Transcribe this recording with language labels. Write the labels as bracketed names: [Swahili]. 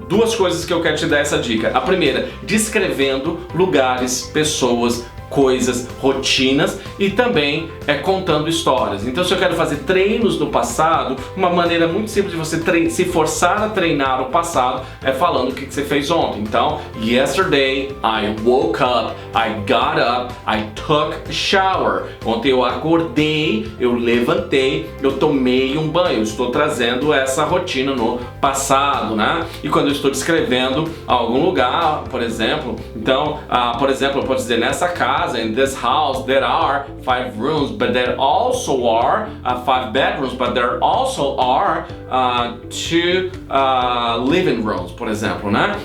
[Portuguese] Duas coisas que eu quero te dar essa dica. A primeira, descrevendo lugares, pessoas, coisas, rotinas e também contando histórias. Então, se eu quero fazer treinos no passado, uma maneira muito simples de você se forçar a treinar o passado é falando o que você fez ontem. Então, [English] yesterday I woke up, I got up, I took a shower. [Portuguese] Ontem eu acordei, eu levantei, eu tomei um banho. Eu estou trazendo essa rotina no passado, né? E quando eu estou descrevendo algum lugar, por exemplo, então, por exemplo, eu posso dizer nessa casa, [English] in this house there are 5 rooms, but there also are 5 bedrooms, but there also are 2 living rooms, [Portuguese] por exemplo, né?